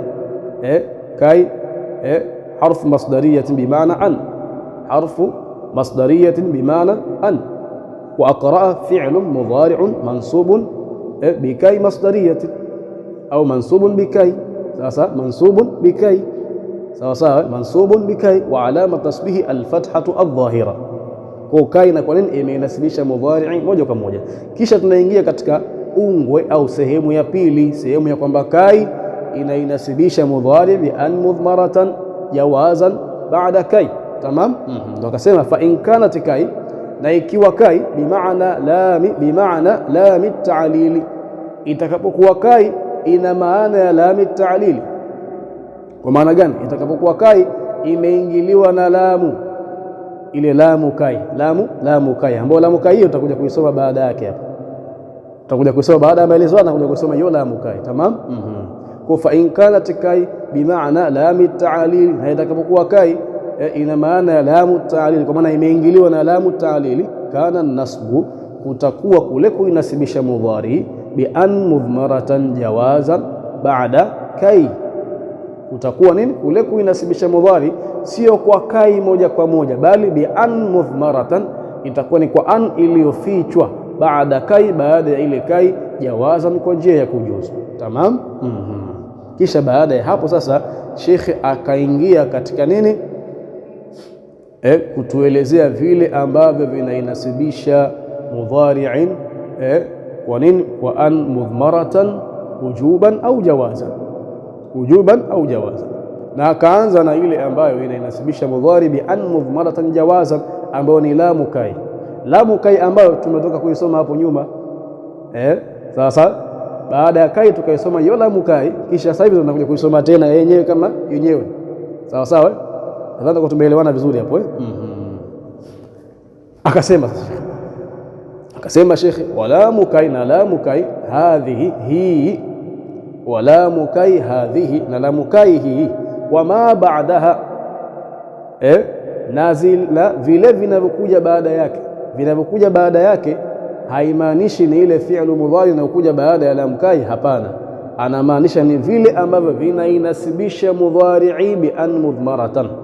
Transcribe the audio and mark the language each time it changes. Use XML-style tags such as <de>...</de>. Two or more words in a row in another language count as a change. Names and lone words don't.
<ar>كي حرف مصدرية بمعنى أن حرف مصدرية بمعنى أن وأقرأ فعل مضارع منصوب بكي مصدرية أو منصوب بكي. Sasa منصوب بكي,</ar> <sw>sawa sawa,</sw> <ar>منصوب بكي وعلامة نصبه الفتحة الظاهرة.</ar> <sw>Kwa kai na kwa nini imeinasibisha mudhari' moja kwa moja. Kisha tunaingia katika ungwe au sehemu ya pili, sehemu ya kwamba kai inainasibisha mudhari'</sw> <ar>بأن مضمرة جوازا بعد كي.</ar> <sw>Tamam. Ndio akasema</sw> <ar>فإن كانت كي,</ar> <sw>na ikiwa kai</sw> <ar>بمعنى لام التعليل,</ar> <sw>itakapokuwa kai ina maana ya</sw> <ar>لام التعليل.</ar> <sw>Kwa maana gani? Itakapokuwa kai imeingiliwa na lamu, ile</sw> <ar>لام كي, لام كي,</ar> <sw>ambayo</sw> <ar>لام كي</ar> <sw>hiyo tutakuja kuisoma baada yake hapa, tutakuja kuisoma baada ya maelezo na tutakuja kusoma hiyo</sw> <ar>لام كي.</ar> <sw>Tamam. Kwa</sw> <ar>فإن كانت كي بمعنى لام التعليل,</ar> <sw>na itakapokuwa kai ina maana ya</sw> <ar>لام التعليل,</ar> <sw>kwa maana imeingiliwa na</sw> <ar>لام التعليل, كان النصب,</ar> <sw>kutakuwa kule kuinasibisha mudhari</sw> <ar>بأن مضمرة جوازا بعد كي.</ar> <sw>Utakuwa nini? Kule kuinasibisha mudhari sio kwa kai moja kwa moja, bali</sw> <ar>بأن مضمرة,</ar> <sw>itakuwa ni kwa an iliyofichwa, baada kai, baada ya ile kai, jawazan, kwa njia ya kujuzu. Tamam. Kisha baada ya hapo sasa shekhe akaingia katika nini? Kutuelezea vile ambavyo vinainasibisha mudhari'in kwa nini? Kwa</sw> <ar>أن مضمرة وجوبا أو جوازا وجوبا أو جوازا.</ar> <sw>Na akaanza na ile ambayo inainasibisha mudhari</sw> <ar>بأن مضمرة جوازا,</ar> <sw>ambayo ni</sw> <ar>لام كي. لام كي</ar> <sw>ambayo tumetoka kuisoma hapo nyuma. Sasa baada ya kai tukaisoma hiyo</sw> <ar>لام كي,</ar> <sw>kisha sasa hivi tunakuja kuisoma tena yenyewe kama yenyewe. Sawa sawa, nadhani tumeelewana vizuri hapo. Akasema shekhi, walamu kai, na</sw> <ar>لام كي</ar> <sw>hadhihi, hii,</sw> <ar>ولام كي هذه,</ar> <sw>na</sw> <ar>لام كي</ar> <sw>hii,</sw> <ar>وما بعدها,</ar> <sw>na vile vinavyokuja baada yake. Vinavyokuja baada yake haimaanishi ni ile</sw> <ar>فعل المضارع</ar> <sw>inayokuja baada ya</sw> <ar>لام كي,</ar> <sw>hapana, anamaanisha ni vile ambavyo vinainasibisha mudhari'i</sw> <ar>بأن مضمرة.</ar>